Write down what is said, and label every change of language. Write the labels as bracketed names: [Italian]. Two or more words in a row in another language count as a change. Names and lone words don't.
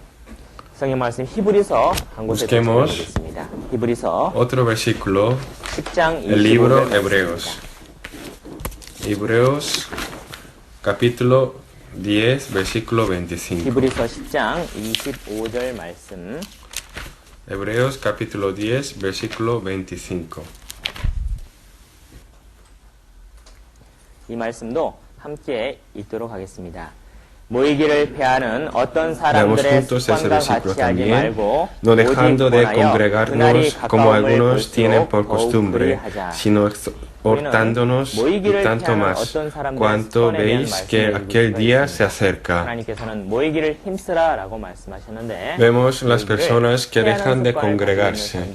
[Spanish] Busquemos otro versículo, el libro Hebreos. Hebreos capítulo 10, versículo 25. Hebreos capítulo 10, versículo 25. [Korean] 이 말씀도 함께 읽도록 하겠습니다. 모이기를 패하는 어떤 사람들의 습관과 같이 하지 말고 [Spanish] no dejando de congregarnos como algunos tienen por costumbre, sino exhortándonos y tanto más, cuanto veis que aquel día se acerca. Vemos las personas que dejan de congregarse.